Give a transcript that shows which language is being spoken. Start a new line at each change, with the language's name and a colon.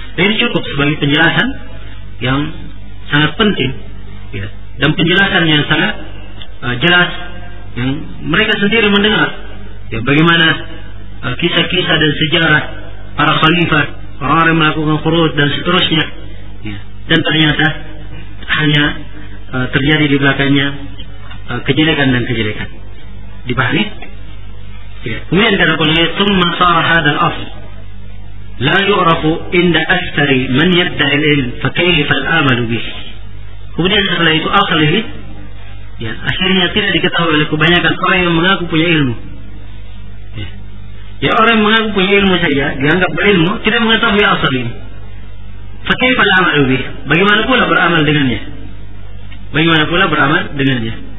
Indonesian: Dan ini cukup sebagai penjelasan yang sangat penting, ya, dan penjelasan yang sangat jelas yang mereka sendiri mendengar, ya, bagaimana kisah-kisah dan sejarah para khalifah, orang-orang yang melakukan khuruj dan seterusnya, ya, dan ternyata hanya terjadi di belakangnya kejelekan dan kejelekan. Dipahami? Kemudian kata beliau,
Arabic: ثُمَّ صَارَ هَذَا الْأَصْلُ لَا يُعْرَفُ إِنَّ أَكْثَرَ مَنْ يَدَّعِي الْعِلْمَ فَكَيْفَ الْآمَلُ بِهِ.
Indonesian: Kemudian setelah itu asal ini, ya, akhirnya tidak diketahui oleh kebanyakan orang yang mengaku punya ilmu. Ya, orang yang mengaku punya ilmu saja dianggap berilmu, tidak mengetahui asal ini.
Arabic: فَكَيْفَ الْآمَلُ بِهِ.
Indonesian: Bagaimana pula beramal dengannya? Bagaimana pula beramal dengannya?